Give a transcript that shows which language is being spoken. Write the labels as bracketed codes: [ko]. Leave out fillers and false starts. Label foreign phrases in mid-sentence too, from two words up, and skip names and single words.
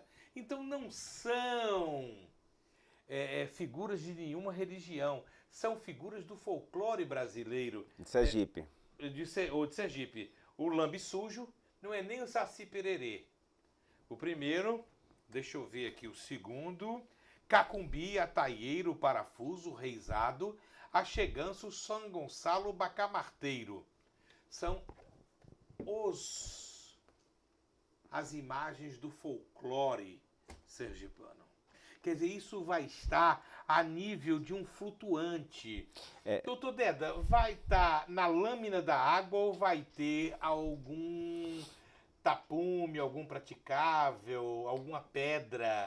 [pt] Então não são figuras de nenhuma religião. São figuras do folclore brasileiro. De Sergipe. De Sergipe. O lambe sujo não é nem o saci pererê. O primeiro, deixa eu ver aqui o segundo. Cacumbi, ataieiro, parafuso, reizado, acheganço, São Gonçalo, bacamarteiro. São as imagens do folclore sergipano. Quer dizer, isso vai estar a nível de um flutuante. Doutor Deda, vai estar na lâmina da água ou vai ter algum tapume, algum praticável, alguma pedra?